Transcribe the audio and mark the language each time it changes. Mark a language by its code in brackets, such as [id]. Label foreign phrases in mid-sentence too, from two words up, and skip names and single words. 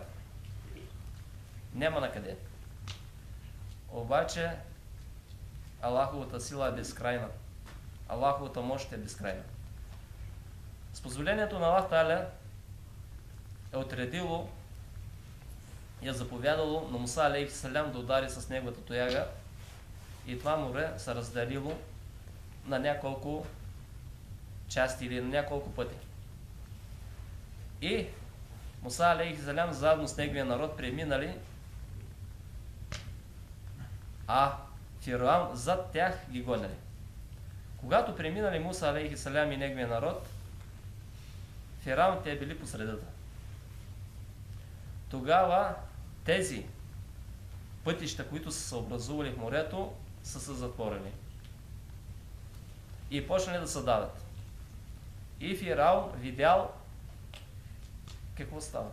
[bg] Няма на къде. Обаче Аллаховата сила е безкрайна. Аллаховата мощ е безкрайна. С позволението на Аллах Та'аля е отредило и е заповядало на Муса [ar] عليه السلام [bg] да удари с неговата тояга и това море се разделило на няколко части или на няколко пъти. И Муса [ar] عليه السلام [bg] заедно с неговия народ преминали, а Фираун зад тях ги гонили. Когато преминали Муса [ar] عليه السلام [bg] и неговия народ, Фираун те били по средата. Тогава тези пътища, които са се образували в морето, са се затворили. И почнали да се давят. И Фираун видял какво става.